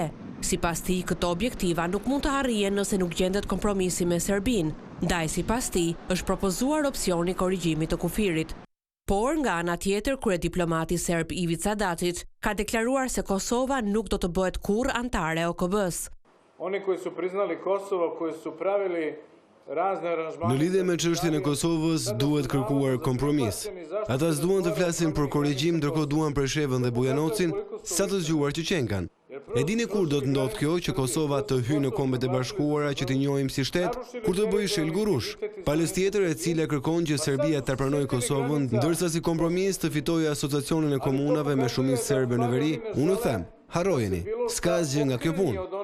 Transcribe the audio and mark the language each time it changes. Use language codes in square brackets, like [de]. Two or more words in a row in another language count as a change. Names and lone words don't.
[sq] Sipas tij, këto objektiva nuk mund të arrihen nëse nuk gjendet kompromisi me Serbinë. Ndaj sipas tij, është propozuar opsioni korrigjimit të kufirit. Por nga ana tjetër, kryediplomati serb Ivica Dačić ka deklaruar se Kosova nuk do të bëhet kurrë anëtare e OKB-s. [sr] Oni koji su priznali Kosovo, koji su pravili razne aranžmane. [sq] Në lidhje me çështjen e Kosovës duhet kërkuar kompromis. Ata s'duan të flasin për korrigjim, ndërkohë duan Preshevën dhe Bujanocin, sa të zgjuar që qenkan. E dini kur do të ndodhë kjo që Kosova të hyjë në Kombet e Bashkuara që t'i njohim si shtet, kur të bëjë shel gurush, palës tjetër e cila kërkon që Serbia të pranojë Kosovën, ndërsa si kompromis të fitojë asociacionin e komunave me shumicë serbe në veri, unë them, harrojeni, s'ka asgjë nga kjo punë.